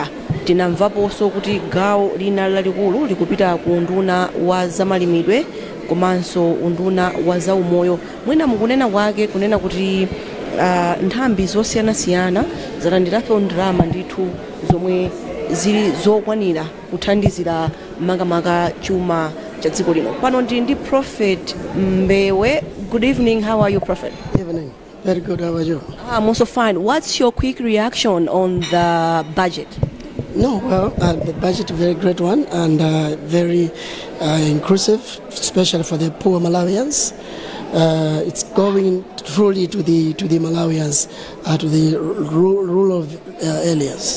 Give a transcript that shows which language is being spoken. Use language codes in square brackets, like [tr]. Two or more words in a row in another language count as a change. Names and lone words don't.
[ny] Tinamvaponso kuti gawo lina lalikulu likupita ku unduna wa zamalimidwe komanso unduna wa zaumoyo. Mwina mukunena kwake kunena kuti nthambi zosiyanasiyana zalandirapo ndalama ndithu zomwe zili zokwanira kuthandizira makamaka chuma cha dziko lino. Pano ndi Prophet Mbewe. [en] Good evening, how are you, Prophet? Evening. Very good, how are you? I'm also fine. What's your quick reaction on the budget? No, well, the budget is a very great one and very inclusive, especially for the poor Malawians. It's going truly to the Malawians, to the rural areas.